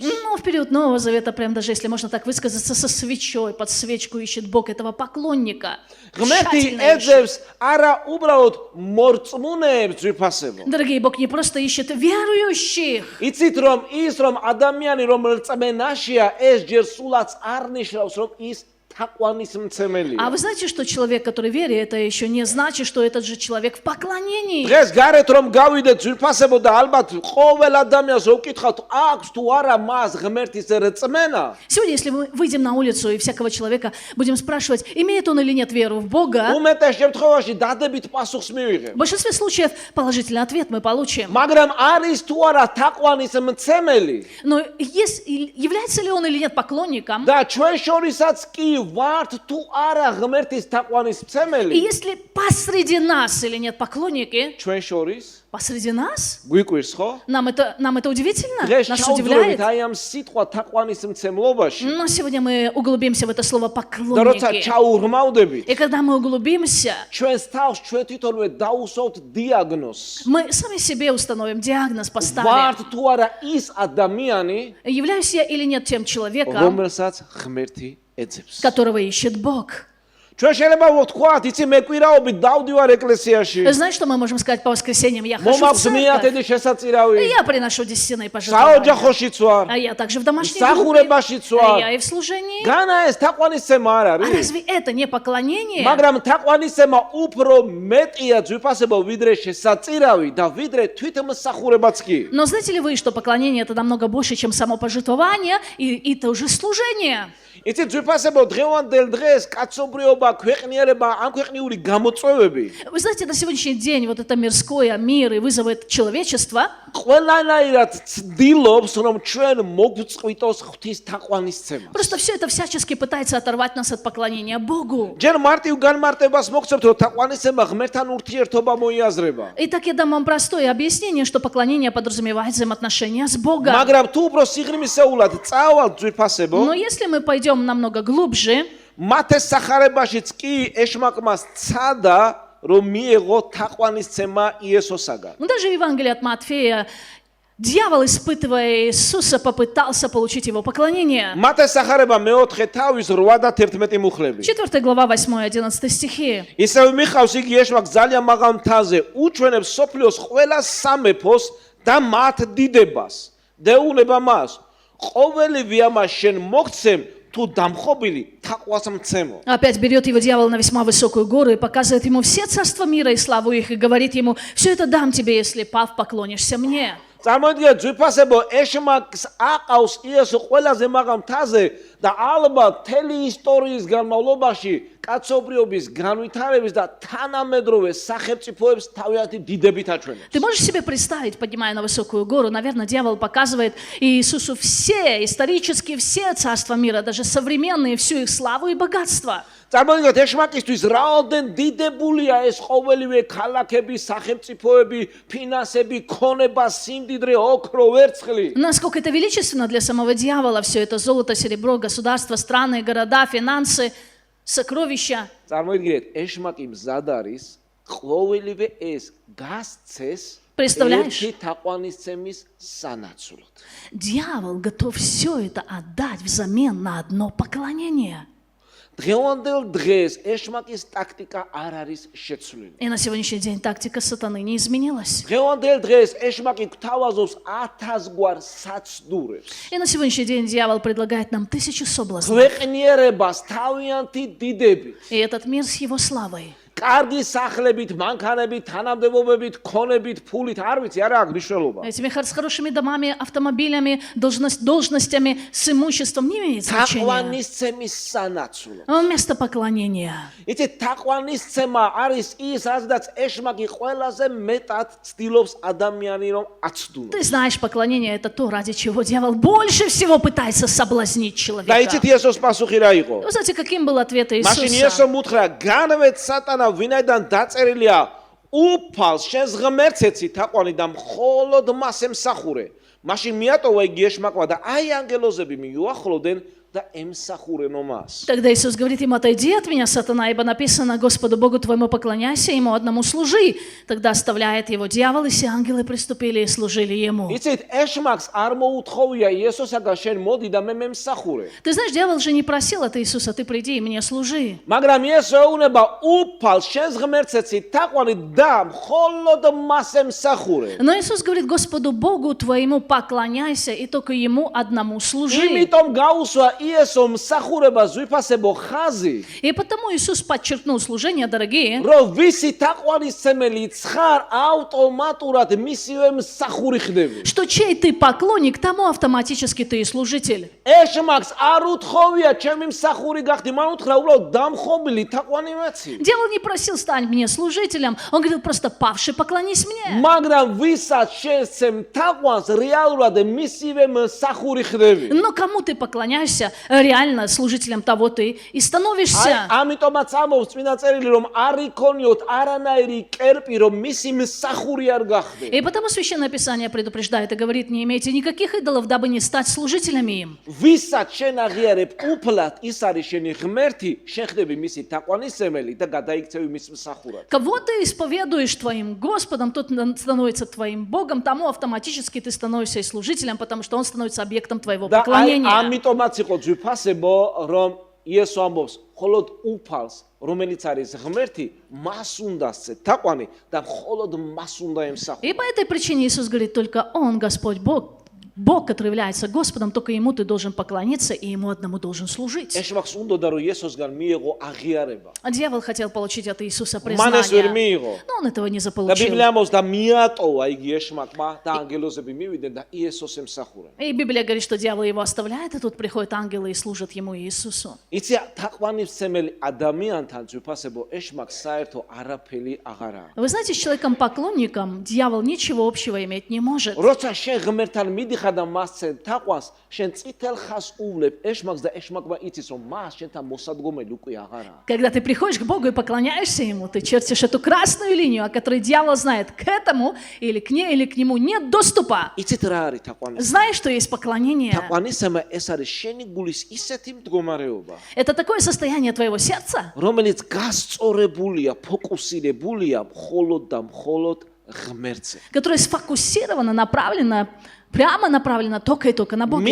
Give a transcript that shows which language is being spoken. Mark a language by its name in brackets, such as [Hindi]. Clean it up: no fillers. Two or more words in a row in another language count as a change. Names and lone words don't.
[Russian] Ну, в период Нового Завета, прям даже если можно так высказаться, со свечой, под свечку ищет Бог этого поклонника. [Georgian] ღმერთი [Russian] Тщательно ищет. [Georgian] ეძებს არა უბრალოდ მორწმუნეებს ძვირფასებო. [Russian] Дорогие, Бог не просто ищет верующих. [Georgian] იცით რომ ადამიანი რომ რწმენაშია ეს ჯერ სულაც არ ნიშნავს რომ ის თაყვანისმცემელია. [Russian] А вы знаете, что человек, который верит, это еще не значит, что этот же человек в поклонении. [Georgian] დღეს გარეთ რომ გავიდეთ ძვირფასებო და ალბათ ყოველ ადამიანს ვკითხავთ, აქვს თუ არა მას ღმერთის რწმენა? [Russian] Сегодня, если мы выйдем на улицу и всякого человека будем спрашивать, имеет он или нет веру в Бога, [Georgian] უმეტეს შემთხვევაში დადებით პასუხს მივიღებ. [Russian] в большинстве случаев положительный ответ мы получим. [Georgian] მაგრამ არის თუ არა თაყვანისმცემელი? [Russian] Но является ли он или нет поклонником? [Georgian] და ჩვენ შორისაც კი ვართ თუ არა ღმერთის [Russian] И [Georgian] თაყვანისმცემელი? [Russian] если посреди нас или нет поклонники, [Georgian] ჩვენ შორის [Russian] посреди нас, [Georgian] გვიკვირს ხო? [Russian] нам это удивительно, [Georgian] დღეს [Russian] нас [Georgian] ჩავძლებთ [Russian] удивляет. [Georgian] აი ამ სიტყვა თაყვანისმცემლობაში [Russian] Но сегодня мы углубимся в это слово [Georgian] და როცა [Russian] поклонники. [Georgian] ჩაუღრმავდებით [Russian] И когда мы углубимся, [Georgian] ჩვენს თავს ჩვენ თვითონვე დაუსვავთ დიაგნოზს. [Russian] мы сами себе установим диагноз, поставим. [Georgian] ვართ თუ არა ის ადამიანი, [Russian] Являюсь я или нет тем человеком, [Georgian] რომელსაც ღმერთი ეძებს. [Russian] которого ищет Бог. [Georgian] ჩვენ შეიძლება ვთქვათ, იცი მე კვირაობით დავდივარ ეკლესიაში. [Russian] Знаешь, что мы можем сказать по воскресеньям? Я хожу в [Georgian] მომაქვს [Russian] церковь, [Georgian] მიათედი შესაწირავი. [Russian] и я приношу десятины пожертвования. [Georgian] საოჯახოშიც ვარ. [Russian] А я также в домашней [Georgian] მსახურებაშიც [Russian] группе, а я [Georgian] ვარ. [Russian] и в служении. [Georgian] განა ეს თაყვანისცემა არ [Russian] А [Georgian] არის? [Russian] разве это не поклонение? [Georgian] მაგრამ თაყვანისცემა უფრო მეტია ძვირფასებო ვიდრე შესაწირავი და ვიდრე თვითმსახურებაც კი. [Russian] Но знаете ли вы, что поклонение это намного больше, чем само пожертвование и то же служение? [Georgian] იცი ძვირფასებო დღევანდელ დღეს კაცობრიობა, ქვეყნიერება, ამ ქვეყნიური გამოწვევები [Russian] Вы знаете, на сегодняшний день вот это мирское, мир и вызывает человечество, [Georgian] ყველანაირად ცდილობს, რომ ჩვენ მოგწყვიტოს ღვთის თაყვანისცემა. [Russian] просто все это всячески пытается оторвать нас от поклонения Богу. [Georgian] ჯერ მარტივ განმარტებას მოგცემთ, რომ თაყვანისცემა ღმერთთან ურთიერთობა მოიაზრება. [Russian] Итак, я дам вам простое объяснение, что поклонение подразумевает взаимоотношения с Богом. [Georgian] მაგრამ თუ უფრო სიღრმისეულად წავალთ ძვირფასებო, [Russian] Но если мы пойдем намного глубже, [Georgian] მათეს სახარებაშიც კი ეშმაკმა სცადა, რომ მიეღო თაყვანისცემა იესოსაგან. [Russian] даже в Евангелии от Матфея дьявол, испытывая Иисуса, попытался получить его поклонение. [Georgian] მათეს სახარება მეოთხე თავის 8 და 11 მუხლები. [Russian] 4 глава, 8-11 стихи. [Georgian] ისევ მიხავს იგი ეშმაკს ძალიან მაღალ მთაზე, უჩვენებს სოფლიოს ყველა სამეფოს და მათ დიდებას. დეუნება მას, ყოველივე ამას შენ მოგცემ, თუ დამხობილი თაყვას მცემო. [Russian] Опять берет его дьявол на весьма высокую гору и показывает ему все царства мира и славу их, и говорит ему, все это дам тебе, если, пав, поклонишься мне. [Georgian] წარმოგიდგენთ ძვირფასებო ეშმაკს აყავს იესო ყველაზე მაღალ მთაზე და ალბათ მთელი ისტორიის განმავლობაში კაცობრიობის განვითარების და თანამედროვე სახელმწიფოებს თავიანთი დიდებით აჩვენებს. [Russian] Ты можешь себе представить, поднимая на высокую гору, наверное, дьявол показывает Иисусу все, исторически все царства мира, даже современные, всю их славу и богатство. [Georgian] წარმოგიდგენთ ეშმაკისთვის რაოდენ დიდებულია ეს ყოველივე ქალაქები, სახელმწიფოები, ფინანსები, ქონება, სიმდიდრე, ოქრო, ვერცხლი. [Russian] Насколько это величественно для самого дьявола, все это золото, серебро, государства, страны, города, финансы, сокровища. [Georgian] წარმოგიდგენთ ეშმაკი მზად არის ყოველივე ეს გასცეს [Russian] Представляешь? [Georgian] ერთი თაყვანისცემის სანაცვლოდ. [Russian] Дьявол готов все это отдать взамен на одно поклонение. [Georgian] დღევანდელ დღეს ეშმაკის ტაქტიკა არ არის შეცვლილი. [Russian] И на сегодняшний день тактика сатаны не изменилась. [Georgian] დღევანდელ დღეს ეშმაკი გვთავაზობს 1000 გვარ საცდურებს. [Russian] И на сегодняшний день дьявол предлагает нам 1000 соблазнов. [Georgian] ქვეყნიერებას თავიანთი დიდებით, [Russian] И этот мир с его славой. [Georgian] კარგი სახლებით, მანქანებით, თანამდებობებით, ქონებით, ფულით, არ ვიცი, არა აქვს მნიშვნელობა. [Russian] Этими с хорошими домами, автомобилями, должностями, с имуществом не имеет значения. [Georgian] თაყვანისცემის სანაცვლოდ. [Russian] Место поклонения. [Georgian] იცით, თაყვანისცემა არის ის, რადგან ეშმაკი ყველაზე მეტად ცდილობს ადამიანი რომ აცდუნოს. [Russian] Ты знаешь, поклонение это то, ради чего дьявол больше всего пытается соблазнить [Georgian] და [Russian] человека. [Georgian] იცით იესოს პასუხი რა იყო? [Russian] Вы знаете, каким был ответ [Georgian] მაშინ [Russian] Иисуса? [Georgian] იესო უთხრა, განვეთ სატანა ვინაიდან დაწერილია უფალს შენს ღმერთს ეცი თაყვანი და მხოლოდ მას ემსახურე. მაშინ მიატოვა იგი ეშმაკმა და აი ანგელოზები მიუახლოვდნენ და ემსახურენო მას. [Russian] Тогда Иисус говорит ему: отойди от меня, сатана, ибо написано: Господу Богу твоему поклоняйся, ему одному служи. Тогда оставляет его дьявол, и все ангелы приступили и служили ему. [Georgian] იცით, ეშმაკს არ მოუთხოვია იესოსაგან შენ მოდი და მე მემსახურე. [Russian] Ты знаешь, дьявол же не просил от Иисуса: ты приди и мне служи. [Georgian] მაგრამ იესო ეუბნება უფალს შენს ღმერთს ეცი თაყვანი და მხოლოდ მას ემსახურე. [Russian] Но Иисус говорит: Господу Богу твоему поклоняйся, и только ему одному служи. [Georgian] იმიტომ გაუსვა იესო მსახურება ზვიფასებო ხაზი, [Russian] И потому Иисус подчеркнул служение, дорогие, [Georgian] რომ ვისი თაყვანისმცემელი ცხარ ავტომატურად მისივე მსახური ხდები. [Russian] что чей ты поклонник, тому автоматически ты и служитель. [Georgian] ეშმაკს არ უთხოვია ჩემი მსახური გახდი, მან უთხრა უბრალოდ დამხობილი თაყვანი მეცი. [Russian] Дьявол не просил стань мне служителем, он говорил просто павший, поклонись мне. [Georgian] მაგრამ ვისაც შესცემ თაყვანს რეალურად მისივე მსახური ხდები. [Russian] Но кому ты поклоняешься, реально служителем того ты и становишься. [Georgian] ამიტომაც ამბობს წმინდა წერილი, რომ არ იქონიოთ არანაირი კერპი, რომ მისი მსახური არ გახდე. [Russian] И потому Священное Писание предупреждает и говорит, не имейте никаких идолов, дабы не стать служителями им. [Georgian] ვისაც შენ აღიარებ უფლად, ის არის შენი ღმერთი, შენ ხდები მისი თაყვანისმცემელი და გადაიქცევი მის მსახურად. [Russian] Кого ты исповедуешь твоим Господом, тот становится твоим Богом, тому автоматически ты становишься и служителем, потому что он становится объектом твоего [Georgian] და აი [Russian] поклонения. [Georgian] ამიტომაც იყო ძვიფასებო, რომ იესო ამბობს, მხოლოდ უფალს, რომელიც არის ღმერთი, მას უნდა სცე თაყვანი და მხოლოდ მას უნდა ემსახურა. [Russian] И по этой причине Иисус говорит, только Он, Господь Бог, Бог, который является Господом, только Ему ты должен поклониться и Ему одному должен служить. [Georgian] ეშმაკს უნდოდა რომ იესოსგან მიიღო აღიარება. [Russian] А дьявол хотел получить от Иисуса [Georgian] მან ეს ვერ [Russian] признание, [Georgian] მიიღო. [Russian] но он этого не [Georgian] და [Russian] заполучил. [Georgian] ბიბლია ამბობს და მიატოვა იგი ეშმაკმა და ანგელოზები მივიდნენ და იესოს ემსახურა. [Russian] И Библия говорит, что дьявол его оставляет, а тут приходят ангелы и служат ему Иисусу. [Georgian] იცი თაყვანისმცემელი ადამიანთან ძვიფასებო ეშმაკს საერთო არაფერი აღარაა. [Russian] Вы знаете, с человеком-поклонником дьявол ничего общего иметь не может. [Georgian] როცა შენ ღმერთთან მიდიხარ და მასცენ თაყვანს, შენ წითელ ხაზს უვლებ ეშმაკს და ეშმაკმა იცის რომ მას შენთან მოსადგომელი უკვე აღარაა. [Russian] Когда ты приходишь к Богу и поклоняешься Ему, ты чертишь эту красную линию, о которой дьявол знает, к этому или к ней, или к нему нет доступа. [Georgian] იცით რა არის თაყვანის? [Russian] Знаешь, что есть поклонение? [Georgian] თაყვანისმცემა ეს არის შენი გულის ისეთი მდგომარეობა, [Russian] Это такое состояние твоего сердца, [Georgian] რომელიც გასწორებულია, ფოკუსირებულია მხოლოდ და მხოლოდ ღმერთზე. [Russian] которое сфокусировано, направлено, прямо направлено только и только на Бога.